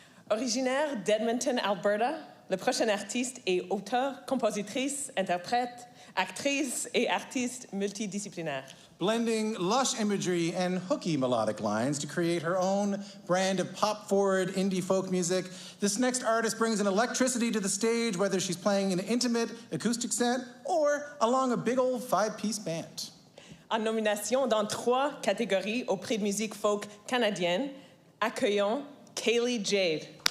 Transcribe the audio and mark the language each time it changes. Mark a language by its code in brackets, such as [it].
[fr] Originaire d'Edmonton, Alberta, le prochain artiste est auteur, compositrice, interprète, actrice et artiste multidisciplinaire. [en] Blending lush imagery and hooky melodic lines to create her own brand of pop-forward indie folk music, this next artist brings an electricity to the stage, whether she's playing an intimate acoustic set or along a big old five-piece band. [fr] En nomination dans 3 catégories au prix de musique folk canadienne, accueillons Kaye Jade.